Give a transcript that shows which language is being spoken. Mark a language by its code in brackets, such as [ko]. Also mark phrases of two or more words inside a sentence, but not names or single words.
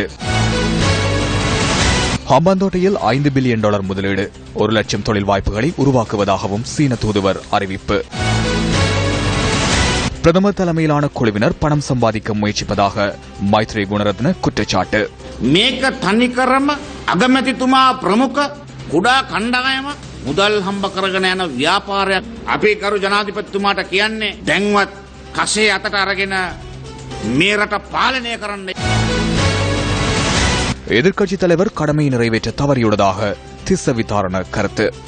[ta] ஹம்பாந்தோட்டையில் $5 பில்லியன் முதலீடு, 1 லட்சம் தொழில் வாய்ப்புகளை உருவாக்குவதாகவும் சீன தூதுவர் அறிவிப்பு. பிரதமர் தலைமையிலான குழுவினர் பணம் சம்பாதிக்க முயற்சிப்பதாக மைத்ரி குணரத்ன குற்றச்சாட்டு. [si] මේක තනිකරම අගමැතිතුමා ප්‍රමුඛ කුඩා කණ්ඩායම මුදල් හම්බ කරගෙන යන ව්‍යාපාරයක්. අපේ කරු ජනාධිපතිතුමාට කියන්නේ දැන්වත් කසේ අතට අරගෙන මේ රට පාලනය කරන්න. [ta] எதிர்க்கட்சித் தலைவர் கடமையை நிறைவேற்ற தவறியுள்ளதாக திஸ்ஸ விதாரண கருத்து.